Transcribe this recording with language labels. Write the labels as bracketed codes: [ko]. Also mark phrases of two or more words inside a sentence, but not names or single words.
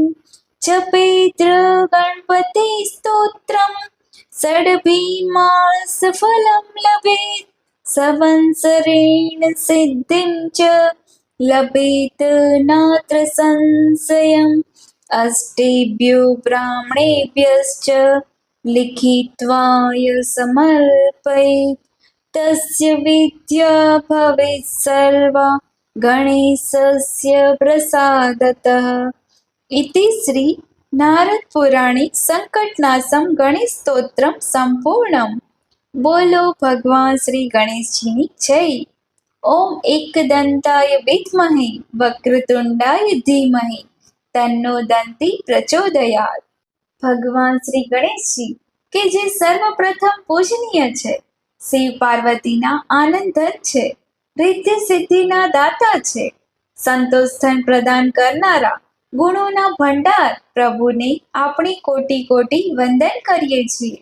[sa] जपेत्र गणपति स्तोत्रं षड्भिर्मासफलं लभेत् संवत्सरेण सिद्धिं च लभेत नात्र संशयम् अष्टेभ्यो ब्राह्मणेभ्यश्च लिखित्वाय समर्पयेत् तस्य विद्या भवेत् सर्वा गणेशस्य प्रसादतः। इति श्री नारद पुराणे संकटनाशम गणेश स्तोत्रम संपूर्णम। [hi] बोलो भगवान श्री गणेश जी [gu] ની જય। [sa] ઓમ एकदंताय विद्महे वक्रतुंडाय धीमहि तन्नो दंती प्रचोदयात्। [gu] ભગવાન શ્રી ગણેશજી કે જે સર્વપ્રથમ પૂજનીય છે, શિવ પાર્વતીના આનંદન છે, રિદ્ધિ સિદ્ધિના દાતા છે, સંતોષ ધન પ્રદાન કરનારા ગુણોના ભંડાર પ્રભુને આપણે કોટી કોટી વંદન કરીએ છીએ।